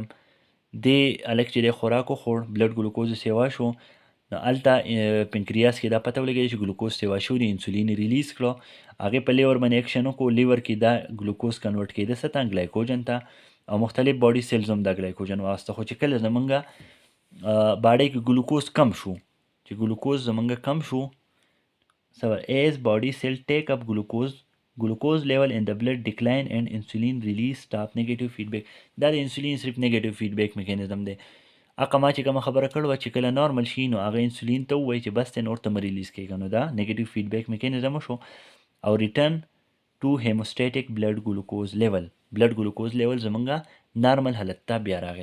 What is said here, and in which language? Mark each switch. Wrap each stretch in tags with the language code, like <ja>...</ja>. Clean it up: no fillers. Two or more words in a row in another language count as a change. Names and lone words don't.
<ps>دې هلک چې دی خوراک وخوړ،</ps> <en>blood glucose</en> <ps>سیوا شو، نو هلته پنکریاس کې دا پته ولګېده چې ګلوکوز سیوا شو دی، انسولین ریلیز کړه، هغې په لیور باندې اکشن وکړو، لیور کې دا ګلوکوز کنورټ کېده څه ته؟ ګلایکوجن ته، او مختلف</ps> <en>body cells</en> <ps>هم دا ګلایکوجن واسطه. خو چې کله زمونږ باډۍ کې ګلوکوز کم شو، چې ګلوکوز زمونږ کم شو،</ps> <en>as body cell take up glucose level in the blood decline and insulin release stop. Negative feedback.</en> <ps>دا د انسولین صرف</ps> <en>negative feedback mechanism</en> <ps>دی. هغه ما چې کومه خبره کړې وه چې کله نارمل شي، نو هغه انسولین ته ووایي چې بس ته نور ته مه ریلیز کېږه، نو دا</ps> <en>negative feedback mechanism</en> <ps>وشو. او</ps> <en>return to homeostatic blood glucose level, blood glucose level</en> <ps>زمونږ نارمل حالت ته بیا راغی.</ps>